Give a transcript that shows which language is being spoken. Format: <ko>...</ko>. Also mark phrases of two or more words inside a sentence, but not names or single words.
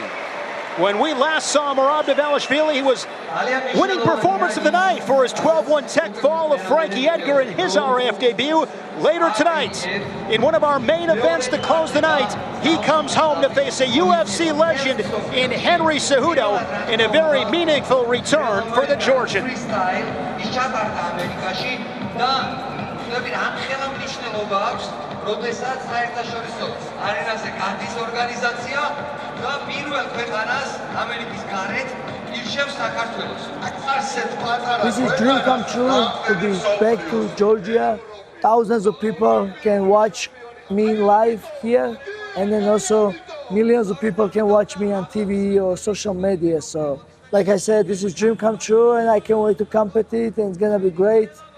<en>When we last saw Merab Dvalishvili, he was winning performance of the night for his 12-1 tech fall of Frankie Edgar in his RAF debut. Later tonight, in one of our main events to close the night, he comes home to face a UFC legend in Henry Cejudo in a very meaningful return for the Georgian.</en> <ka>როდესაც საერთაშორისო არენაზე გადის ორგანიზაცია და პირველ ქვეყანას ამერიკის გარეთ ირჩევს საქართველოს.</ka> <en>This is dream come true to be back to Georgia. Thousands of people can watch me live here, and then also millions of people can watch me on TV or social media. So, like I said, this is dream come true, and I can't wait to compete, and it's gonna be great.</en>